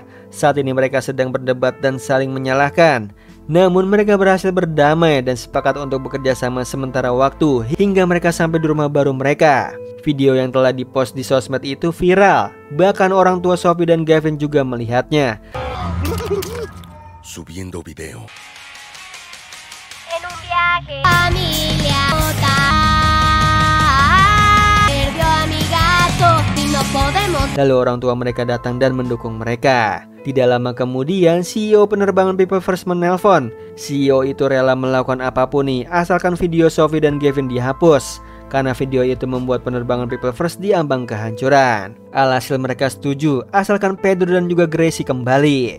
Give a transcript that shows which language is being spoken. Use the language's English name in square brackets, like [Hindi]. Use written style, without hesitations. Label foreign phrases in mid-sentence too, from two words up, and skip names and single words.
[Indonesian] Saat ini mereka sedang berdebat dan saling menyalahkan. Namun mereka berhasil berdamai dan sepakat untuk bekerja sama sementara waktu hingga mereka sampai di rumah baru mereka. Video yang telah dipost di sosmed itu viral. Bahkan orang tua Sophie dan Gavin juga melihatnya. [Spanish] Subiendo video. En un viaje. Familia perdió a mi gato y no podemos. [Indonesian] Lalu orang tua mereka datang dan mendukung mereka. Tidak lama kemudian, CEO penerbangan People First menelpon. CEO itu rela melakukan apapun nih, asalkan video Sophie dan Gavin dihapus. Karena video itu membuat penerbangan People First diambang kehancuran. Alhasil mereka setuju, asalkan Pedro dan juga Gracie kembali.